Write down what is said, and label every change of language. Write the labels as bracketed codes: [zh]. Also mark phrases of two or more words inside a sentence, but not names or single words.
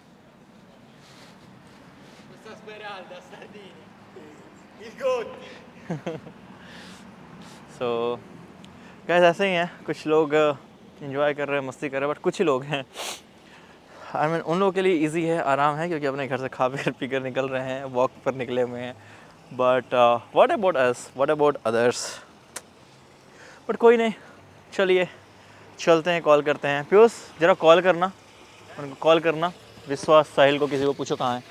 [en] so guys [hi] ऐसे ही हैं, कुछ लोग एंजॉय कर रहे हैं, मस्ती कर रहे हैं, बट कुछ ही लोग हैं। [en] I mean [hi] उन लोगों के लिए इजी है, आराम है, क्योंकि अपने घर से खा पी कर निकल रहे हैं, वॉक पर निकले हुए हैं। [en] but what about us, what about others. [hi] बट कोई नहीं, चलिए चलते हैं, कॉल करते हैं। पीयूष ज़रा कॉल करना, उनको कॉल करना, विश्वास साहिल को किसी को पूछो कहाँ है।